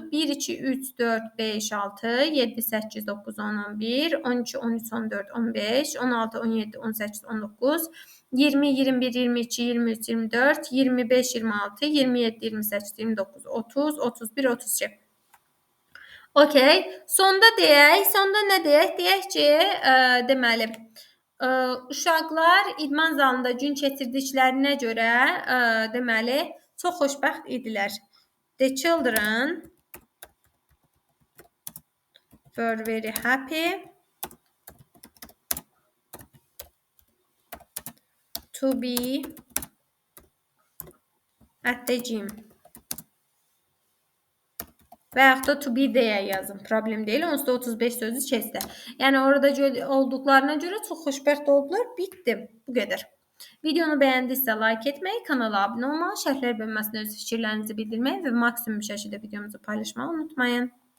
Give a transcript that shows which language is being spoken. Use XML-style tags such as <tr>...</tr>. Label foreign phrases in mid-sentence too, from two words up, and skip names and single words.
<az>1 2 3 4 5 6 7 8 9 10 11 12 13 14 15 16 17 18 19 20, 21, 22, 23, 24, 25, 26, 27, 28, 29, 30, 31, 32. Okey. Sonda deyək. Sonda nə deyək? Deyək ki, deməli, uşaqlar idman zalında gün keçirdiklərinə görə, deməli, çox xoşbəxt idilər.</az> <en>The children were very happy to be at the gym.</en> <az>Və yaxud da</az> <en>to be</en> <az>deyə yazın. Problem deyil. Onsuz da 35 sözü keçdi. Yəni orada olduqlarına görə çox xoşbəxt oldular. Bitdi. Bu qədər. Videonu bəyəndinizsə like etməyi, kanala abunə olmağı, şərhlər bölməsinə öz fikirlərinizi bildirməyi və maksimum şəkildə videomuzu paylaşmağı unutmayın.</az>